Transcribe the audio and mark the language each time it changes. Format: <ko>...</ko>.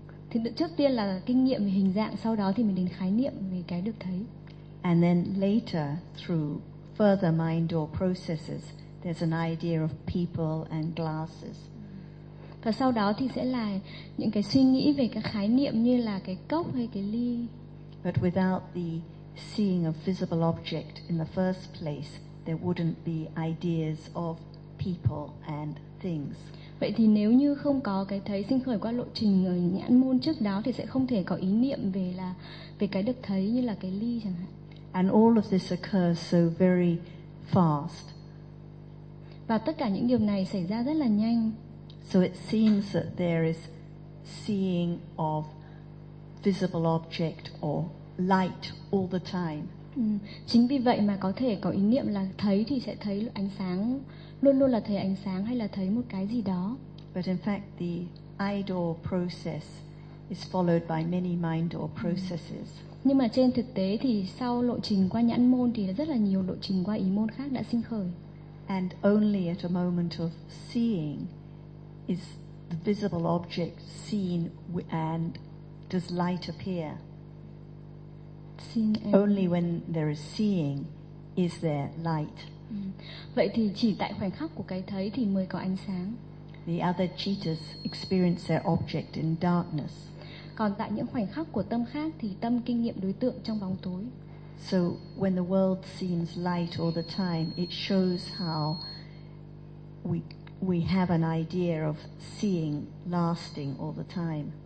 <vi>Thì trước tiên là kinh nghiệm về hình dạng, sau đó thì mình đến khái niệm về cái được thấy.</vi> <en>And then later, through further mind or processes, there's an idea of people and glasses.</en> <vi>Và sau đó thì sẽ là những cái suy nghĩ về các khái niệm như là cái cốc hay cái ly.</vi> <en>But without the seeing of visible object in the first place, there wouldn't be ideas of people and things.</en> <vi>Vậy thì nếu như không có cái thấy sinh khởi qua lộ trình ở nhãn môn trước đó thì sẽ không thể có ý niệm về cái được thấy như là cái ly chẳng hạn.</vi> <en>And all of this occurs so very fast.</en> <vi>Và tất cả những điều này xảy ra rất là nhanh.</vi> <en>So it seems that there is seeing of visible object or light all the time.</en> <vi>Chính vì vậy mà có thể có ý niệm là thấy thì sẽ thấy ánh sáng, luôn luôn là thấy ánh sáng hay là thấy một cái gì đó.</vi> <en>But in fact the eye door process is followed by many mind door processes.</en> <vi>Nhưng mà trên thực tế thì sau lộ trình qua nhãn môn thì rất là nhiều lộ trình qua ý môn khác đã sinh khởi.</vi> <en>And only at a moment of seeing is the visible object seen and does light appear? Only when there is seeing is there light.</en> <vi>Vậy thì chỉ tại khoảnh khắc của cái thấy thì mới có ánh sáng.</vi> <en>the other cheetahs experience their object in darkness.</en> <vi>Còn tại những khoảnh khắc của tâm khác thì tâm kinh nghiệm đối tượng trong bóng tối.</vi> <en>So when the world seems light all the time, it shows how we have an idea of seeing lasting all the time.</en>